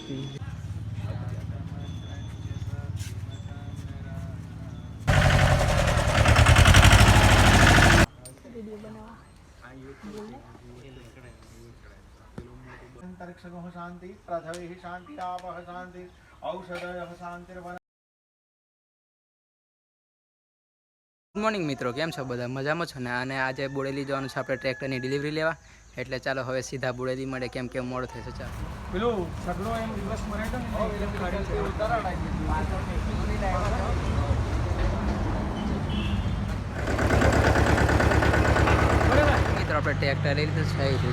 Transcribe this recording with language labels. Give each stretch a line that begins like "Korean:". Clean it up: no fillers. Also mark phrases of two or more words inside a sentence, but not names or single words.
Sanskrit: अंतरिक्षगः शांति पृथ्वी शांति आपः शांति औषधयः शांतिर्वन।
English: good morning
Gujarati: મિત્રોં, કેમ છો બધા મજામાં છો ને? અને આજે બોડેલી જવાનું છે આપણે ટ્રેક્ટરની ડિલિવરી લેવા, એટલે ચાલો હવે સીધા બોડેલી મળે, કેમ કે મોડો થશે. ચાલો પેલો સગડો એમ દિવસ મરે તો ને એકદમ ખાડી છે ઉતારા મિત્રો આપણે ટ્રેક્ટર લઈ લીધું છે.